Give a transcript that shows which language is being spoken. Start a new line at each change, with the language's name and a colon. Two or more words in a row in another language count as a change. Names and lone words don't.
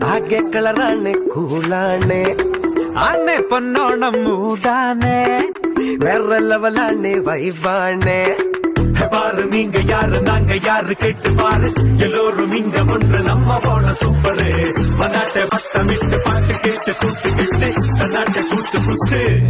Malayalam: ആകെ കളറാണ് കൂളാണ് ആന്നെ പൊന്നോണം മൂടാനേ വേറെ ലെവലാണ് വൈബാണ്
Tamil: பாரு நீங்க யாரு நாங்க யாரு கேட்டு பாரு எல்லோரும் இங்க ஒன்று நம்ம போன சூப்பரு மன்னாட்டை வட்டமிட்டு பாட்டு கேட்டு கூட்டுக்கிட்டு தன்னாட்டை கூட்டு குத்து